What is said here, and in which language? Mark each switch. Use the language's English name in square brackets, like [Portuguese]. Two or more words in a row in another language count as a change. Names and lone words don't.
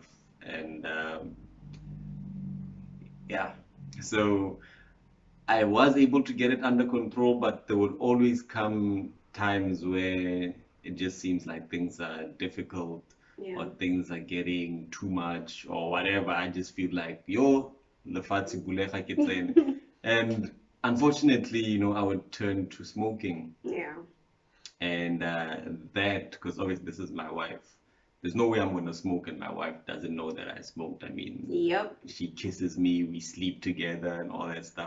[English] And yeah, so I was able to get it under control, but there would always come times where it just seems like things are difficult Yeah. or things are getting too much or whatever. I just feel like, [Tswana] yo, lefatshe bulega ke tsene. [English] And unfortunately, I would turn to smoking. Yeah. And that, because obviously this is my wife. There's no way I'm going to smoke and my wife doesn't know that I smoked. I mean, Yep. she kisses me, we sleep together and all that stuff.